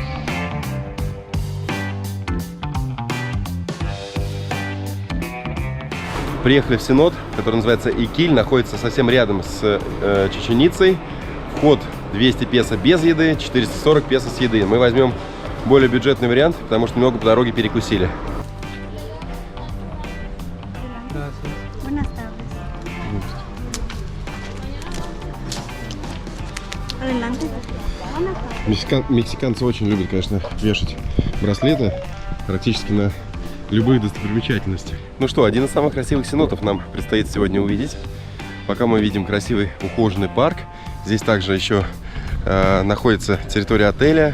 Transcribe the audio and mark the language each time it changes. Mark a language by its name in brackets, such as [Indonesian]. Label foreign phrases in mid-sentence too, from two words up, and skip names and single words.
[Russian] Приехали в Синод, который называется Икиль, находится совсем рядом с Чеченицей. Вход 200 песо без еды, 440 песо с еды. Мы возьмем более бюджетный вариант, потому что немного по дороге перекусили. [Spanish] Buenas tardes. Adelante. Buenas tardes. [Russian] Мексиканцы очень любят, конечно, вешать браслеты практически на любые достопримечательности. Ну что, один из самых красивых синодов нам предстоит сегодня увидеть. Пока мы видим красивый ухоженный парк, здесь также еще находится территория отеля.